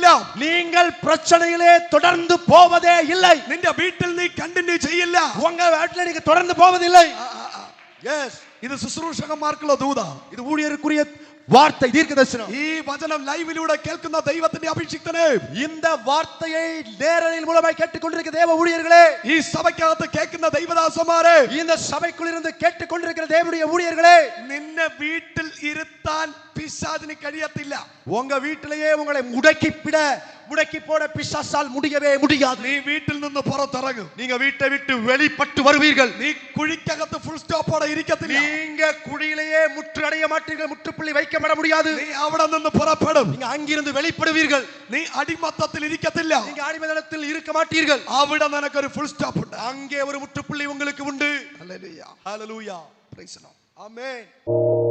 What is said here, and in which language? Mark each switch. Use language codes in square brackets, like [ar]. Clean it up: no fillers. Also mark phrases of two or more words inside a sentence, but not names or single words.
[ta] நீங்கள் பிரச்சனையிலே தொடர்ந்து போவதே இல்லை. [ml] നിന്റെ വീട്ടിൽ നീ കണ്ടിന്യൂ ചെയ്യില്ല. [ta] உங்க வீட்டில் நீங்க தொடர்ந்து போவதில்லை. எஸ், [ml] ഇത് ശുശ്രൂഷകന്മാർക്കുള്ള ദൂത. [ta] இது ஊழியருக்குரிய வார்த்தை, தீர்க்கதரிசனம். [ml] ഈ വചനം ലൈവിലൂടെ കേൾക്കുന്ന ദൈവത്തിന്റെ അഭിഷിക്തനെ, [ta] இந்த வார்த்தையை நேரலில் மூலமாய் கேட்டுக்கொண்டிருக்கிற தேவ ஊழியர்களே, [ml] ഈ സഭയ്ക്കകത്ത് കേൾക്കുന്ന ദൈവദാസന്മാരെ, [ta] இந்த சபைக்குள் இருந்து கேட்டுக்கொண்டிருக்கிற தேவனுடைய ஊழியர்களே, [ml] നിന്നെ വീട്ടിൽ ഇരുത്താൻ പിശാചിന് കഴിയത്തില്ല. [ta] உங்க வீட்டிலேயே உங்களை முடக்கி போட பிசாசால் முடியவே முடியாது. [ml] നീ വീട്ടിൽ നിന്ന് പുറത്തിറങ്ങും. [ta] நீங்க வீட்டை விட்டு வெளிப்பட்டு வருவீர்கள். [ml] നീ കുഴിക്കകത്ത് [en] full stop [ml] ഇരിക്കത്തില്ല. [ta] நீங்க குழியிலேயே முற்று அடைய மாட்டீர்கள். முற்றுப்புள்ளி வைக்கப்பட முடியாது. [ml] നീ അവിടെ നിന്ന് പുറപ്പെടും. [ta] நீங்க அங்கிருந்து வெளிப்படுவீர்கள். [ml] നീ അടിമത്തത്തിൽ ഇരിക്കത്തില്ല. [ta] நீங்க அடிமைத்தனத்தில் இருக்க மாட்டீர்கள். [ml] അവിടെ നിനക്കൊരു [en] full stop [ml] ഉണ്ട്. [ta] அங்கே ஒரு முற்றுப்புள்ளி உங்களுக்கு உண்டு. [ml] ഹല്ലേലൂയ. [ta] ஹல்லேலூயா. [en] Praise the Lord. [ta] ஆமென்.